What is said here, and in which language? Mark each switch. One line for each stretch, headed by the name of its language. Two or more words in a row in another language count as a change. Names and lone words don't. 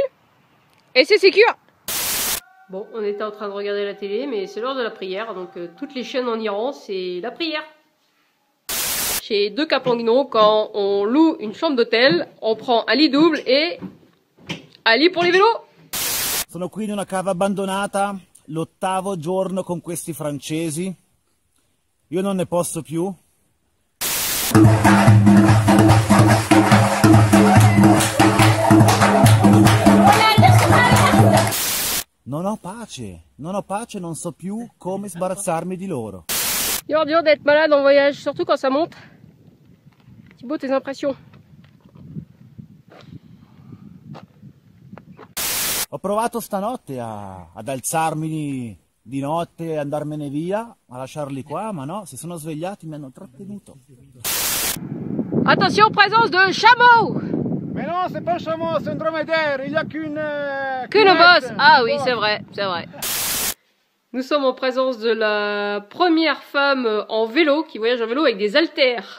French: Et c'est sécure. Bon, on était en train de regarder la télé, mais c'est l'heure de la prière. Donc toutes les chaînes en Iran, c'est la prière. Chez Deux Campagnos, quand on loue une chambre d'hôtel, on prend un lit double et un lit pour les vélos.
Italian: Sono qui in una cava abbandonata, l'8° giorno con questi francesi. Io non ne posso più. Non ho pace, non so più come sbarazzarmi di loro.
French: Dur d'être malade en voyage, surtout quand ça monte. Thibaut, tes impressions?
Italian: Ho provato stanotte ad alzarmi di notte e andarmene via, a lasciarli qua, ma no, si sono svegliati, mi hanno trattenuto.
French: Attention, présence de chameau! Mais non, c'est pas un chameau, c'est un dromadaire, il n'y a qu'une bosse. Ah oui, c'est vrai, c'est vrai. Nous sommes en présence de la première femme en vélo qui voyage en vélo avec des haltères.